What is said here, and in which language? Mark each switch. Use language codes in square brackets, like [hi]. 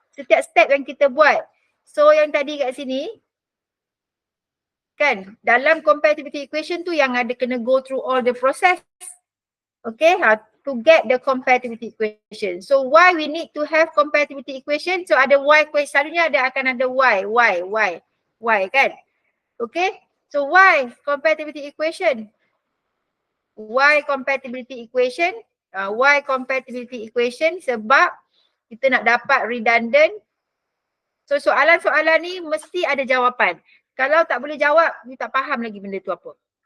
[ms] Setiap step yang kita buat. So yang tadi kat sini, kan, dalam compatibility equation tu yang ada kena [en] go through all the process. Okay, to get the compatibility equation. So why we need to have compatibility equation? [ms] So ada y question, selalunya akan ada y kan. [en] Okay, so why compatibility equation? Y compatibility equation? Y compatibility equation [ms] sebab kita nak dapat redundant. So soalan-soalan ni mesti ada jawapan. Kalau tak boleh jawab, you tak faham lagi benda tu apa.